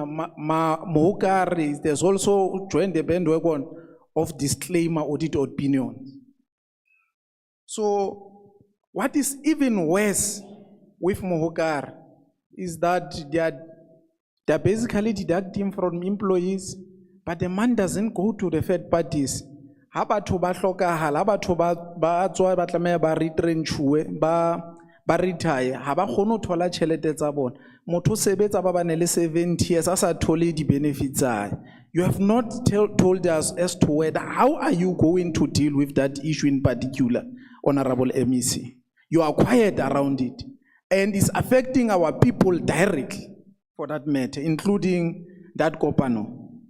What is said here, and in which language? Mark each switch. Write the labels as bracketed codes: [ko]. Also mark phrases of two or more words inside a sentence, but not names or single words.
[en] Mohokari, there's also joined the bandwagon of disclaimer audit opinion. So, what is even worse with Mohokari is that they're basically deducting from employees, but the money doesn't go to the third parties. [st] Ha batho ba hlokahala, ha batho ba tswa ba tlameha ba retrenchuwe, ba retire, ha ba kgone ho thola tjhelete tsa bona. Motho o sebetsa ba bane le 70 years, a sa thole di benefits tsae. [en] You have not told us as to whether, how are you going to deal with that issue in particular, Honorable MEC? You are quiet around it. And it's affecting our people directly, for that matter, including that Kopano.